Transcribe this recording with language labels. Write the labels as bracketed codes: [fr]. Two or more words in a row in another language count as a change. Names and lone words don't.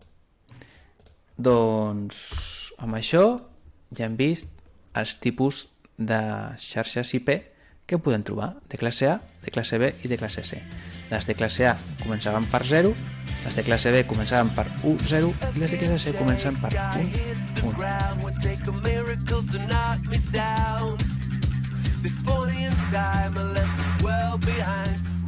[ca] Doncs amb això ja hem vist els tipus de xarxes IP què podem trobar? De classe A, de classe B i de classe C. Les de classe A començaven per 0, les de classe B començaven per 1, 0 i les de classe C comencen per 1, 1. [en] This point in time I left the world behind.